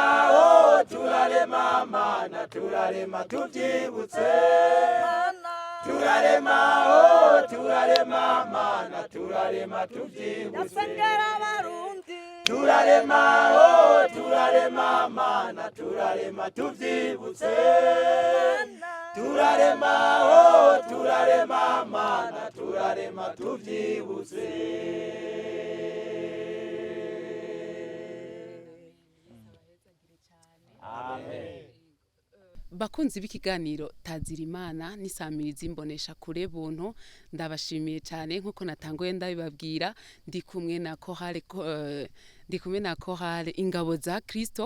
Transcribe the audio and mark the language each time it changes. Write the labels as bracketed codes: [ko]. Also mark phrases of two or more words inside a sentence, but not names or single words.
[rn] oh turarema mana turarema tuvyibutse turarema oh turarema mana turarema tuvyibutse turarema oh turarema mana turarema tuvyibutse turarema oh turarema mana turarema tuvyibutse. Amen. Bakunzi b'ikiganiro Tazira Imana n'isamirizi imbonesha kure buntu, ndabashimiye cyane nkuko natanguye ndabibabwira, ndi kumwe na Chorale Ingabo za Kristo.